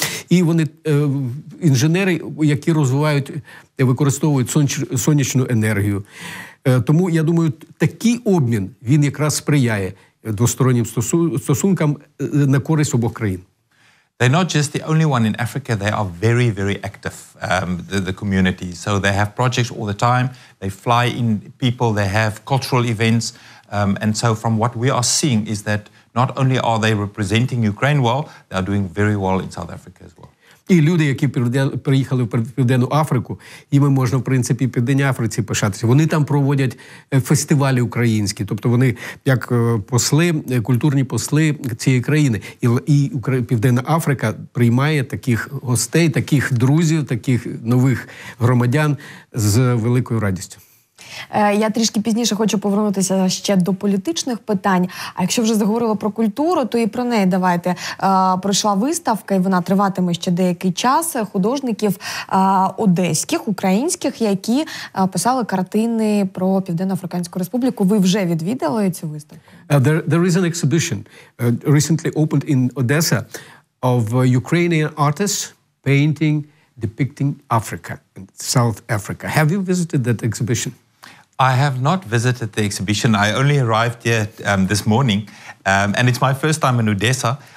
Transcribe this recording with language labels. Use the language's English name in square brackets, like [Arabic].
[Ukrainian] І вони інженери, які використовують сонячну енергію. Тому, я думаю, такий обмін, він якраз сприяє двостороннім стосункам на користь обох країн. [English] They're not just the only one in Africa, they are very, very active, the community. So they have projects all the time, they fly in people, they have cultural events. And so from what we are seeing is that not only are they representing Ukraine well, they are doing very well in South Africa as well. [Ukrainian] І люди, які приїхали в Південну Африку, їм можна, в принципі, в Південній Африці пишатися. Вони там проводять фестивалі українські, тобто вони як посли, культурні посли цієї країни. І Південна Африка приймає таких гостей, таких друзів, таких нових громадян з великою радістю. Я трішки пізніше хочу повернутися ще до політичних питань. А якщо вже заговорили про культуру, то і про неї давайте. Пройшла виставка, і вона триватиме ще деякий час, художників одеських, українських, які писали картини про Південно-Африканську Республіку. Ви вже відвідали цю виставку? [English] There is an exhibition recently opened in Odessa of Ukrainian artists painting, depicting Africa, South Africa. Have you visited that exhibition? I have not visited the exhibition. I only arrived here this morning, and it's my first time in Odessa.